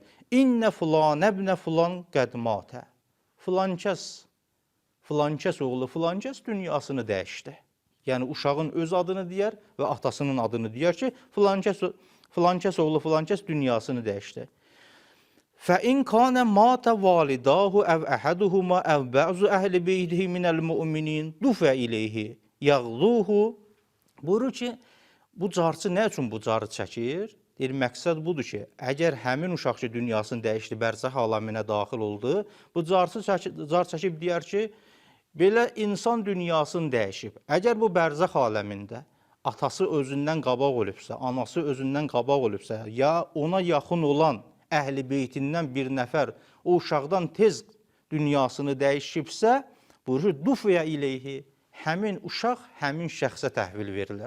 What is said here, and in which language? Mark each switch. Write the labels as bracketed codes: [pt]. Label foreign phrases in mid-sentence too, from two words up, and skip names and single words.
[ar] إن فلان ابن فلان قد مات. [az] Filankəs oğlu filankəs dünyasını dəyişdi. Yəni, uşağın öz adını deyər və atasının adını deyər ki, filankəs oğlu filankəs dünyasını dəyişdi. [ar] فَاِنْ كَانَ مَاتَ وَالِدَاهُ اَوْ اَحَدُهُمَا اَوْ بَعْضُ اَهْلِ بَيْتِهِ مِنَ الْمُؤْمِنِينَ دُفَ اِلَيْهِ يَغْضُوهُ. [az] Buyurur ki, bu carçı nə üçün bu carı çəkir? Deyir, məqsəd budur ki, əgər həmin uşaq ki, dünyasını dəyişdi, bərzəx aləminə daxil oldu, bu car çəkib deyər ki, belə insan dünyasını dəyişib. Əgər bu bərzəx aləmində atası özündən qabaq olubsa, anası özündən qabaq olubsa, ya ona yaxın olan əhli beytindən bir nəfər o uşaqdan tez dünyasını dəyişibsə, buyurur, [ar] دفع إليه, [az] həmin uşaq həmin şəxsə təhvil verilir.